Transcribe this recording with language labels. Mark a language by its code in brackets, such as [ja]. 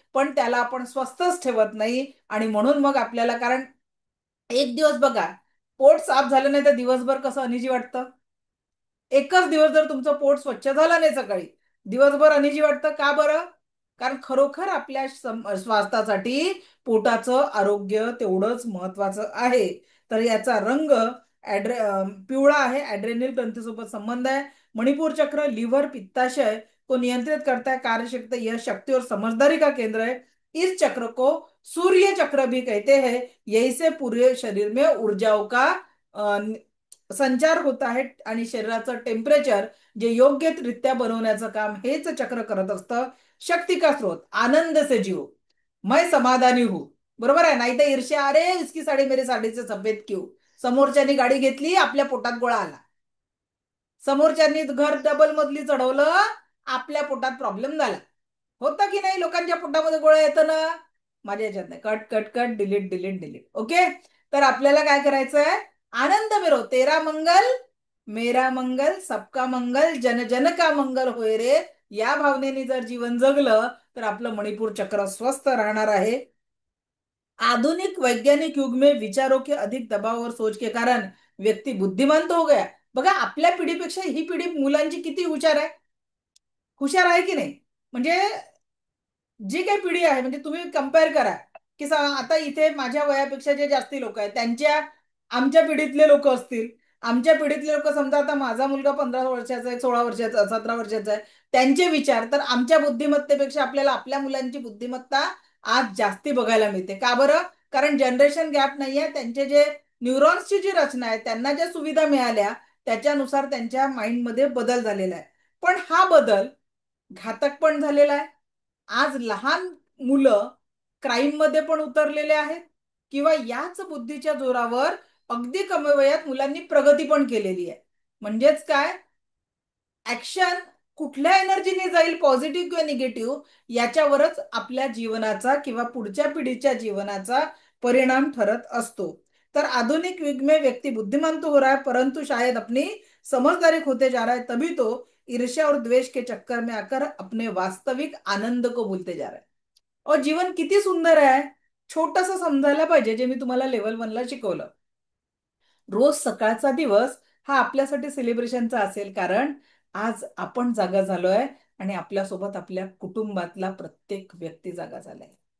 [mr] पण त्याला आपण स्वस्तच ठेवत नाही. आणि म्हणून मग आपल्याला, कारण एक दिवस बघा पोट साफ झालं नाही तर दिवसभर कसं अनिजी वाटतं. एकच दिवस जर तुमचं पोट स्वच्छ झालं नाही सकाळी, दिवसभर अनिजी वाटतं का बरं? कारण खरोखर आपल्या स्वास्थ्यासाठी पोटाचं आरोग्य तेवढंच महत्वाचं आहे. तर याचा रंग पिवळा आहे, ऍड्रेनल ग्रंथीसोबत संबंध है। [hi] मणिपुर चक्र लिवर पित्ताशय को नियंत्रित करता है, कार्यशक्ति यह शक्ति और समझदारी का केंद्र है। इस चक्र को सूर्य चक्र भी कहते हैं। यही से पूरे शरीर में ऊर्जाओं का अ, संचार होता है [mr] आणि शरीराचं टेम्परेचर जे योग्यरित्या बनवण्याचं काम हेच चक्र करत असतं। [hi] शक्ती का स्रोत, आनंद से जियो, मैं समाधानी हूं। [mr] बरोबर आहे, नाही तर ईर्ष्या, [hi] अरे इसकी साडी मेरी साडी से सफेद क्यों, [mr] समोरच्यानी गाडी घेतली आपल्या पोटात गोळा आला, समोरच्यांनी घर डबल मजली चढवलं आपल्या पोटात प्रॉब्लेम झाला। होतं की नाही, लोकांच्या पोटामध्ये गोळा येतं ना। माझ्या याच्यात नाही, cut cut cut, delete delete delete, okay. तर आपल्याला काय करायचंय, आनंद मिरो, [hi] तेरा मंगल मेरा मंगल सबका मंगल, [mr] जन जन का मंगल होय रे, या भावनेने जर जीवन जगलं तर आपलं मणिपूर चक्र स्वस्थ राहणार आहे। [hi] आधुनिक वैज्ञानिक युग में विचारों के अधिक दबाव और सोच के कारण व्यक्ती बुद्धिमान तो हो गया। [mr] बघा आपल्या पिढीपेक्षा ही पिढी मुलांची किती हुशार आहे, हुशार आहे की नाही? म्हणजे जी काही पिढी आहे, म्हणजे तुम्ही कम्पेअर करा की आता इथे माझ्या वयापेक्षा जे जास्ती लोक आहेत त्यांच्या, आमच्या पिढीतले लोक असतील, आमच्या पिढीतले लोक समजा आता माझा मुलगा 15 वर्षाचा आहे, 16 वर्षाचा, 17 वर्षाचा आहे, त्यांचे विचार तर आमच्या बुद्धिमत्तेपेक्षा आपल्याला आपल्या मुलांची बुद्धिमत्ता आज जास्ती बघायला मिळते। का बरं? कारण जनरेशन गॅप नाहीये, त्यांचे जे न्यूरॉन्सची जी रचना आहे, त्यांना ज्या सुविधा मिळाल्या त्याच्यानुसार त्यांच्या माइंडमध्ये बदल झालेला आहे। पण हा बदल घातक पण झालेला आहे। आज लहान मुलं क्राईम मध्ये पण उतरलेले आहेत, किंवा याच बुद्धीच्या जोरावर अगदी कमी वयात मुलांनी प्रगती पण केलेली आहे। म्हणजेच काय, ऍक्शन कुठल्या एनर्जीने जाईल, पॉझिटिव्ह किंवा निगेटिव्ह, याच्यावरच आपल्या जीवनाचा किंवा पुढच्या पिढीच्या जीवनाचा परिणाम ठरत असतो। [hi] तर आधुनिक युग में व्यक्ति बुद्धिमान तो हो रहा है, परंतु शायद अपनी समझदारी खोते जा रहा है, तभी तो ईर्ष्या और द्वेष के चक्कर में आकर अपने वास्तविक आनंद को भूलते जा रहा है। और [mr] जीवन किती सुंदर आहे, छोटस समजायला पाहिजे, जे मी तुम्हाला लेवल 1 ला शिकवलं। रोज सकाळचा दिवस हा आपल्यासाठी सेलिब्रेशनचा असेल, कारण आज आपण जागा झालोय आणि आपल्यासोबत आपल्या कुटुंबातला प्रत्येक व्यक्ती जागा झालाय।